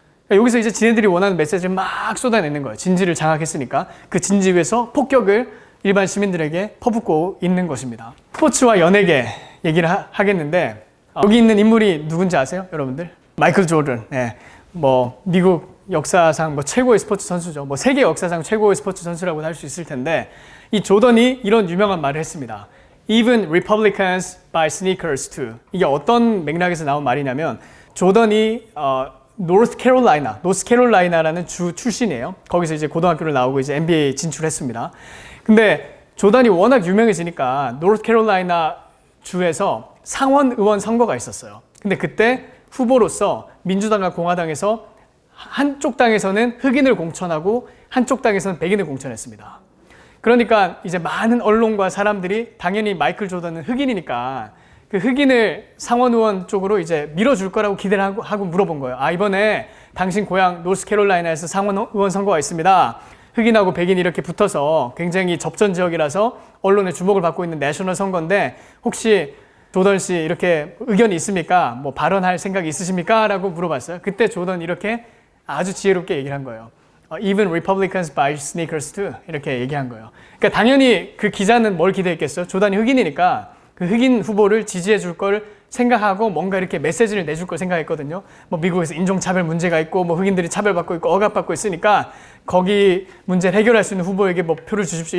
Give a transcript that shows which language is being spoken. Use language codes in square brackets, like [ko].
[ko] 여기서 이제 지네들이 원하는 메시지를 막 쏟아내는 거예요. 진지를 장악했으니까 그 진지 위에서 폭격을 일반 시민들에게 퍼붓고 있는 것입니다. 스포츠와 연예계 얘기를 하겠는데 여기 있는 인물이 누군지 아세요? 여러분들? 마이클 조던. 네. 뭐 미국 역사상 뭐 최고의 스포츠 선수죠. 뭐 세계 역사상 최고의 스포츠 선수라고 할 수 있을 텐데 이 조던이 이런 유명한 말을 했습니다. [en] Even Republicans buy sneakers too. [ko] 이게 어떤 맥락에서 나온 말이냐면 조던이 노스캐롤라이나라는 주 출신이에요. 거기서 이제 고등학교를 나오고 이제 NBA 진출했습니다. 근데 조던이 워낙 유명해지니까 노스캐롤라이나 주에서 상원 의원 선거가 있었어요. 근데 그때 후보로서 민주당과 공화당에서 한쪽 당에서는 흑인을 공천하고 한쪽 당에서는 백인을 공천했습니다. 그러니까 이제 많은 언론과 사람들이 당연히 마이클 조던은 흑인이니까 그 흑인을 상원 의원 쪽으로 이제 밀어줄 거라고 기대를 하고 물어본 거예요. 아, 이번에 당신 고향 노스캐롤라이나에서 상원 의원 선거가 있습니다. 흑인하고 백인이 이렇게 붙어서 굉장히 접전 지역이라서 언론의 주목을 받고 있는 내셔널 선거인데 혹시 조던 씨 이렇게 의견이 있습니까? 뭐 발언할 생각이 있으십니까? 라고 물어봤어요. 그때 조던 이렇게 아주 지혜롭게 얘기를 한 거예요. [en] Even Republicans buy sneakers too. [ko] 이렇게 얘기한 거예요. 그러니까 당연히 그 기자는 뭘 기대했겠어요? 조던이 흑인이니까 그 흑인 후보를 지지해 줄 걸 생각하고 뭔가 이렇게 메시지를 내줄 걸 생각했거든요. 뭐 미국에서 인종차별 문제가 있고 뭐 흑인들이 차별받고 있고 억압받고 있으니까 거기 문제를 해결할 수 있는 후보에게 뭐 표를 주십시오.